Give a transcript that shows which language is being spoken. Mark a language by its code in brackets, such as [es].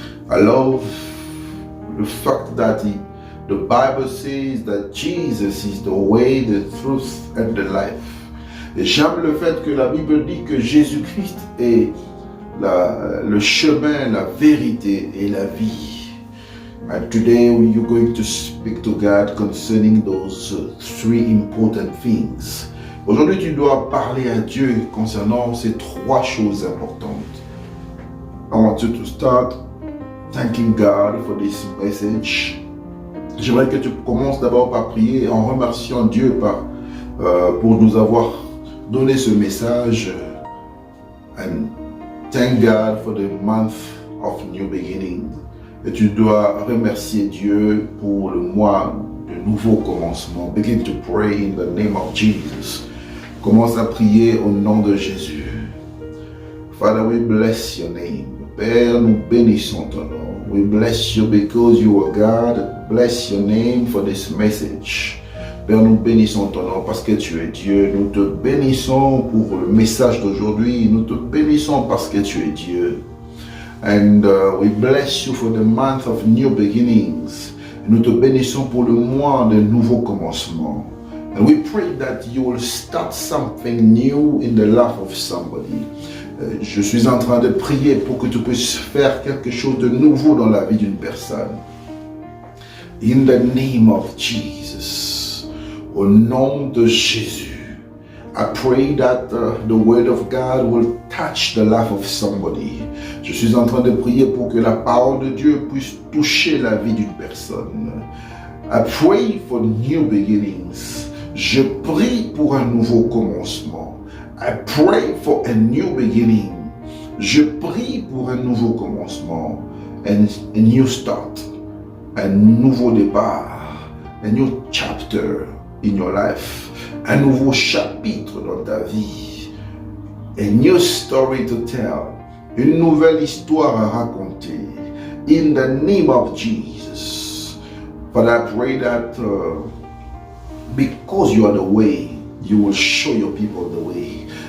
[en] I love the fact that the Bible says that Jesus is the way, the truth and the life. [fr] Et j'aime le fait que la Bible dit que Jésus-Christ est le chemin, la vérité et la vie. [en] And today we are going to speak to God concerning those three important things. [fr] Aujourd'hui, tu dois parler à Dieu concernant ces trois choses importantes. [en] I want you to start thanking God for this message. [fr] J'aimerais que tu commences d'abord par prier en remerciant Dieu pour nous avoir donné ce message. [en] And thank God for the month of new beginning. [fr] Et tu dois remercier Dieu pour le mois de nouveau commencement. [en] Begin to pray in the name of Jesus. [fr] Commence à prier au nom de Jésus. [en] Father, we bless your name. [fr] Père, nous bénissons ton nom. [en] We bless you because you are God. Bless your name for this message. [fr] Père, nous bénissons ton nom parce que tu es Dieu. Nous te bénissons pour le message d'aujourd'hui. Nous te bénissons parce que tu es Dieu. [en] And we bless you for the month of new beginnings. [fr] Nous te bénissons pour le mois de nouveaux commencements. [en] And we pray that you will start something new in the life of somebody. [fr] Je suis en train de prier pour que tu puisses faire quelque chose de nouveau dans la vie d'une personne. [en] In the name of Jesus. [fr] Au nom de Jésus. [en] I pray that the word of God will touch the life of somebody. [fr] Je suis en train de prier pour que la parole de Dieu puisse toucher la vie d'une personne. [en] I pray for new beginnings. [fr] Je prie pour un nouveau commencement. [en] I pray for a new beginning. [fr] Je prie pour un nouveau commencement. [en] And a new start. [fr] Un nouveau départ. [en] A new chapter in your life. [fr] Un nouveau chapitre dans ta vie. [en] A new story to tell. [fr] Une nouvelle histoire à raconter. [en] In the name of Jesus. But I pray that because you are the way, you will show your people the way.